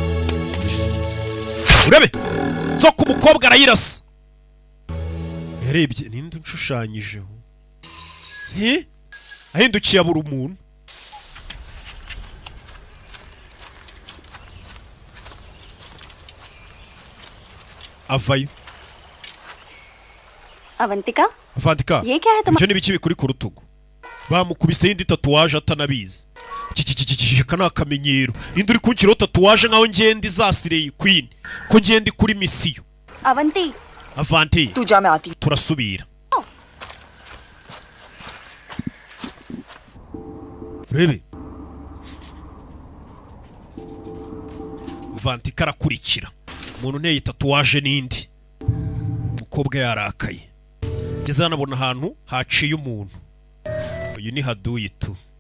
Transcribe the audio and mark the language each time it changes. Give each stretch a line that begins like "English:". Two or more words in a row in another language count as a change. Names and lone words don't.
Kinyarwanda: nzoka umukobwa arayirasa yarebye ninde unshushanyijeho ahindukiye abura umuntu avayo
Hindi: अवंतिका
Kinyarwanda: Avantika
Hindi: ये क्या है
Kinyarwanda: ibyo n'ibiki bikuri ku rutugu bamukubise indi tatuwaje atanabizi iki ni akamenyero indi uri kunshyiraho tatuwaje nkaho ngenda izasire queen ko ngenda kuri misiyo
Hindi: अवंती
Kinyarwanda: Avanti
Hindi: तू जा मैं आती
Kinyarwanda: turasubira urebe Avantika arakurikira umuntu nteye tatuwaje n'indi umukobwa yarakaye ngeze hanabona ahantu haciye umuntu uyu ni Haduyitu